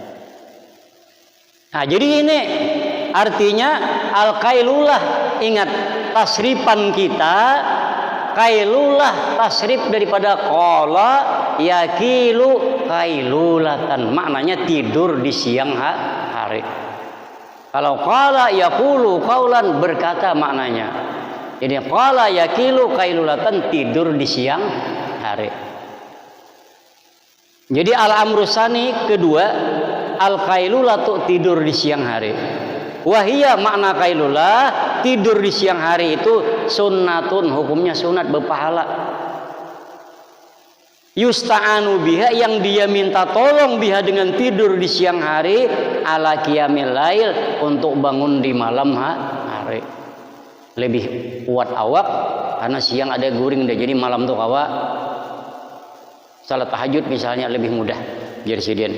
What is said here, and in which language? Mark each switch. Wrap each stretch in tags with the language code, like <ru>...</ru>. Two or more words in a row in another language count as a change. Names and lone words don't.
<bjn>Nah jadi ini artinya al-qailulah, ingat tasrifan kita qailulah tasrif daripada</bjn> <ar>قال يقيل قيلولة,</ar> <bjn>maknanya tidur di siang hari. Kalau</bjn> <ar>قال يقول قولا</ar> <bjn>berkata maknanya. Jadi</bjn> <ar>قال يقيل قيلولة</ar> <bjn>tidur di siang hari. Jadi</bjn> <ar>الأمر الثاني</ar> <bjn>kedua al-qailulatu tidur di siang hari. Wahia makna qailulah tidur di siang hari itu sunnatun, hukumnya sunat berpahala.</bjn> <ar>يستعان بها,</ar> <bjn>yang dia minta tolong biha dengan tidur di siang hari</bjn> <ar>على قيام الليل,</ar> <bjn>untuk bangun di malam hari. Lebih kuat awak karena siang ada guring deh, jadi malam tuh kawa salat tahajud misalnya lebih mudah jadi sidin.</bjn>